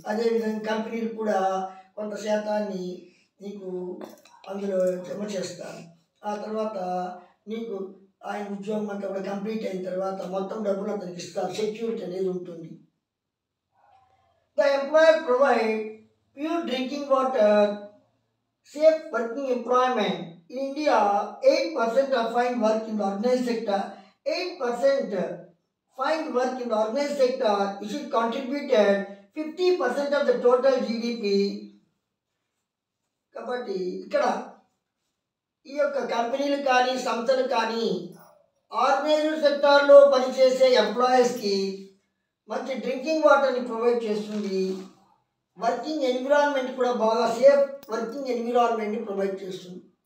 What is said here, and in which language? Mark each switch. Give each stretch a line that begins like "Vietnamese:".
Telugu: అదేవిధంగా కంపెనీలు కూడా కొంత శాతాన్ని నీకు అందులో జమ చేస్తారు. ఆ తర్వాత నీకు ఆయన ఉద్యోగం అంతా కూడా కంప్లీట్ అయిన తర్వాత మొత్తం డబ్బులు అతనికి ఇస్తారు. సెక్యూరిటీ అనేది ఉంటుంది.
English: The employer provide pure drinking water, safe working employment. In India, 8% of find work in the organized sector. 8% find work in the organized sector. It should contributed 50% of the total GDP.
Telugu: కాబట్టి ఇక్కడ ఈ యొక్క కంపెనీలు కానీ సంస్థలు కానీ organised సెక్టార్లో పనిచేసే ఎంప్లాయీస్కి మంచి డ్రింకింగ్ వాటర్ని ప్రొవైడ్ చేస్తుంది. వర్కింగ్ ఎన్విరాన్మెంట్ కూడా బాగా సేఫ్ వర్కింగ్ ఎన్విరాన్మెంట్ని ప్రొవైడ్ చేస్తుంది.